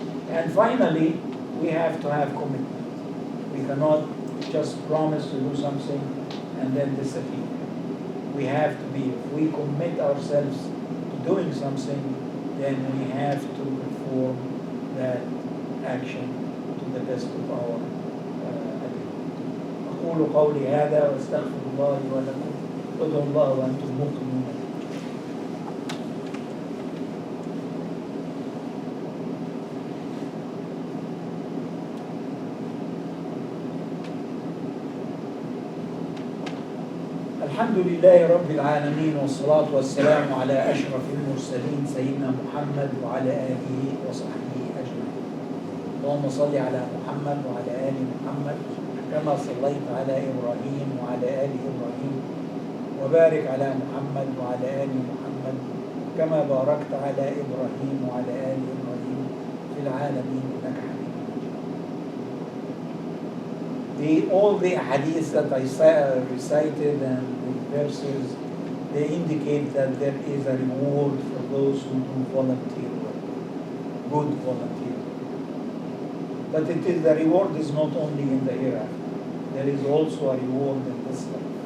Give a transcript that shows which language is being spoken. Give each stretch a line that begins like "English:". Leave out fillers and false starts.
English: And finally, we have to have commitment. We cannot just promise to do something and then disappear. We have to be, if we commit ourselves to doing something, then we have to perform that action to the best of our ability.
Arabic: أقول قولي هذا واستغفر الله لي ولكم وادعوا الله وأنتم موقنون. الحمد لله رب العالمين، والصلاة والسلام على أشرف المرسلين سيدنا محمد وعلى آله وصحبه أجمعين. اللهم صل على محمد وعلى آل محمد كما صليت على إبراهيم وعلى آل إبراهيم، وبارك على محمد وعلى آل محمد كما باركت على إبراهيم وعلى آل إبراهيم في العالمين إنك حميد مجيد.
English: All the hadiths that I recited and the verses, they indicate that there is a reward for those who do volunteer work, good volunteer work. But the reward is not only in the hereafter. There is also a reward in this life.